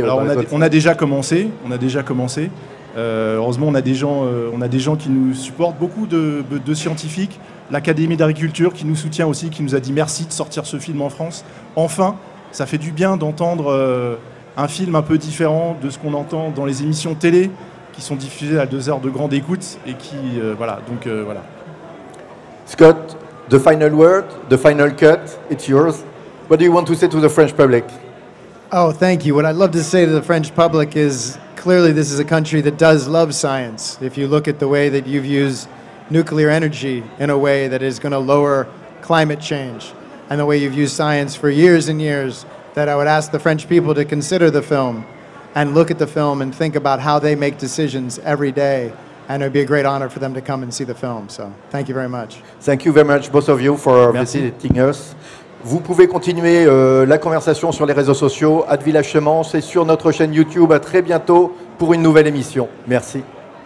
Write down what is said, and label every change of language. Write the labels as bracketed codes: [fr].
[fr] Alors, on a déjà commencé. Heureusement, on a des gens qui nous supportent, beaucoup de scientifiques, l'Académie d'agriculture qui nous soutient aussi, qui nous a dit merci de sortir ce film en France. Enfin, ça fait du bien d'entendre un film un peu différent de ce qu'on entend dans les émissions télé qui sont diffusées à 2 heures de grande écoute et qui voilà. Donc voilà. [en] Scott, The final word, the final cut, it's yours. What do you want to say to the French public? Oh, thank you. What I'd love to say to the French public is clearly this is a country that does love science. If you look at the way that you've used nuclear energy in a way that is going to lower climate change, and the way you've used science for years and years, that I would ask the French people to consider the film and look at the film and think about how they make decisions every day. And it would be a great honor for them to come and see the film. So, thank you very much. Thank you very much, both of you, for visiting us. [fr] Vous pouvez continuer la conversation sur les réseaux sociaux, @VillageSemence, et sur notre chaîne YouTube. À très bientôt pour une nouvelle émission. Merci.